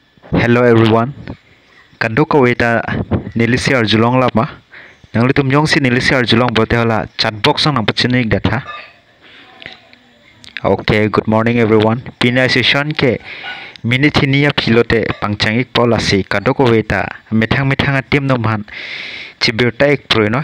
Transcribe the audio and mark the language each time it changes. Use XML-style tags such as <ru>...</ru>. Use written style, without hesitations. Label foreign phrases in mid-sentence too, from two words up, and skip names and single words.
<en>Hello everyone.</en> <mjw>Kando ko weta nilisi arjulong lama. Nangli tum yong si nilisi arjulong bote hola chatbox ang pachini data.</mjw> <en>Okay, good morning everyone.</en> <mjw>Pina session ke minute hinia pilote pangchangik polasi kando ko weta methang atim nomhan chibirta ek pro no.</mjw>